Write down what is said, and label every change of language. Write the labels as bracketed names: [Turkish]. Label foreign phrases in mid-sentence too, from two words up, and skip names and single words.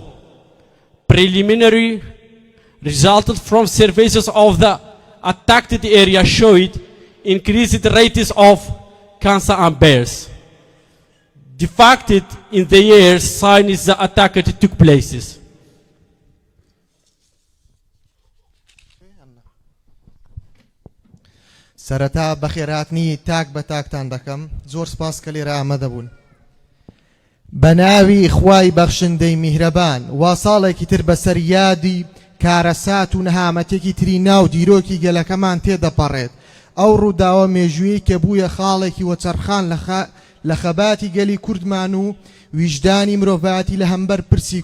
[English] Preliminary results from surveys of the attacked area showed increased rates of cancer and births. Defected in the years since the attack took place. [Central Kurdish] سەرەتا بەخێراتنی تاک بە تاکتان دەکەم زۆر سپاس کە لێرە ئامادە بوون بە ناوی خوای بەخشندەی میهرەبان وا ساڵێکی تر بەسەر یادی کارەسات و نەهامەتێکی تری ناو دیرۆکی گەلەکەمان تێدەپەڕێت ئەو ڕووداوە مێژوویی کە بوویە خاڵێکی وەچەرخان لە خەباتی گەلی کوردمان و ویژدانی مرۆڤایەتی لە هەمبەر پرسی